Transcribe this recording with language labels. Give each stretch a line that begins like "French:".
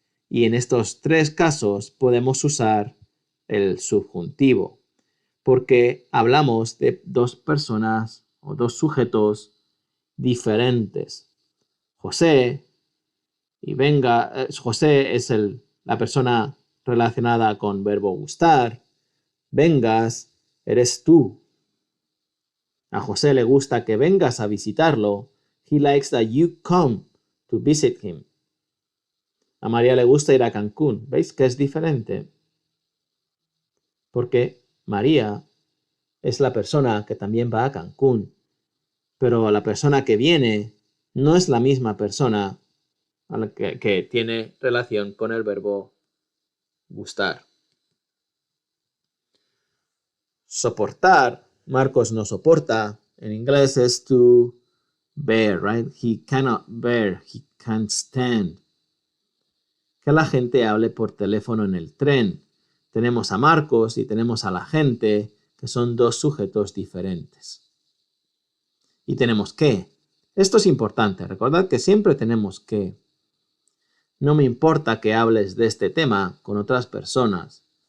Spanish: Y en estos 3 casos podemos usar el subjuntivo, porque hablamos de 2 personas o 2 sujetos diferentes. José y venga, José es la persona relacionada con verbo gustar. Vengas, eres tú. A José le gusta que vengas a visitarlo.
English: He likes that you come to visit him.
Spanish: A María le gusta ir a Cancún. ¿Veis que es diferente? Porque María es la persona que también va a Cancún. Pero la persona que viene no es la misma persona a la que tiene relación con el verbo gustar. Soportar, Marcos no soporta. En inglés es
English: to bear, right? He cannot bear, he can't stand.
Spanish: Que la gente hable por teléfono en el tren. Tenemos a Marcos y tenemos a la gente, que son 2 sujetos diferentes. Y tenemos que. Esto es importante. Recordad que siempre tenemos que. No me importa que hables de este tema con otras personas.